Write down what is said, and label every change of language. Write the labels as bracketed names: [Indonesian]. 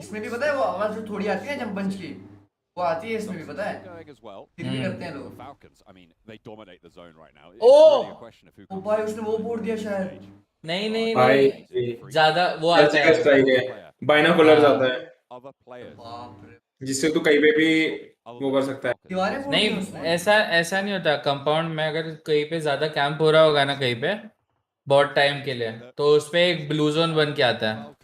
[Hindi] इसमें भी पता है वो आवाज जो थोड़ी आती है जंप पंच की. वो आती है इसमें भी पता है. फिर भी करते हैं लोग. [English] Falcons, I mean, they dominate the zone right now. Oh! Really a question of who [Hindi] वो भाई उसने वो फोड़ दिया शायद. नहीं ज्यादा वो आता है. स्ट्राइक है. बाइनोकुलर आता है. बाप रे. जिससे तू कहीं पे भी वो कर सकता है. नहीं ऐसा नहीं होता. कंपाउंड में अगर कहीं पे ज्यादा कैंप हो रहा होगा ना कहीं पे बहुत टाइम के लिए तो उस पे एक ब्लू जोन बन के आता है.